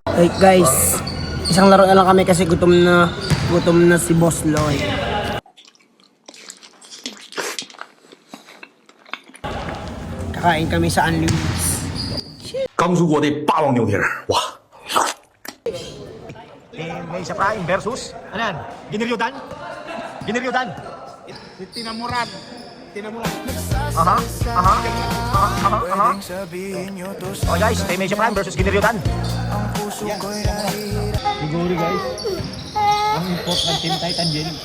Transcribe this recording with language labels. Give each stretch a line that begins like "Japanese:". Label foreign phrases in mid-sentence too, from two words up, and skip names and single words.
English: break guys.
Filipino: Isang laro na lang kami kasi gutom na si Boss Loy. Kakain kami sa Unlimited.
Chinese: 刚入锅的霸王牛蹄儿，哇！
Filipino: Mesa Prime versus, ano yan? Giniryodan? Giniryodan? Tinamuran. Aha. Oh guys, Mesa Prime versus Giniryodan. Siguro guys, ang import ng Team Titan din.